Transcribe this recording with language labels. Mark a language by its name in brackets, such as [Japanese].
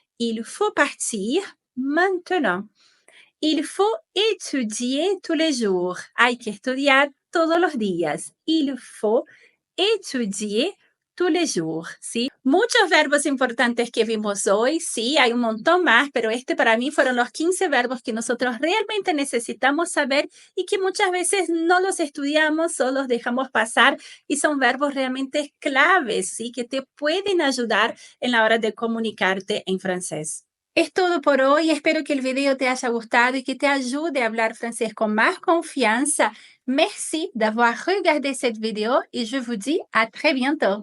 [French] Il faut partir maintenant. Il faut étudier tous les jours. [Spanish] Hay que estudiar todos los días. [French] Il faut étudier tous les jours, ¿sí? [Spanish] Muchos verbos importantes que vimos hoy, sí, hay un montón más, pero para mí fueron los 15 verbos que nosotros realmente necesitamos saber y que muchas veces no los estudiamos o los dejamos pasar y son verbos realmente claves, ¿sí? Que te pueden ayudar en la hora de comunicarte en francés. Es todo por hoy. Espero que el video te haya gustado y que te ayude a hablar francés con más confianza. [French] Merci d'avoir regardé cette vidéo et je vous dis à très bientôt.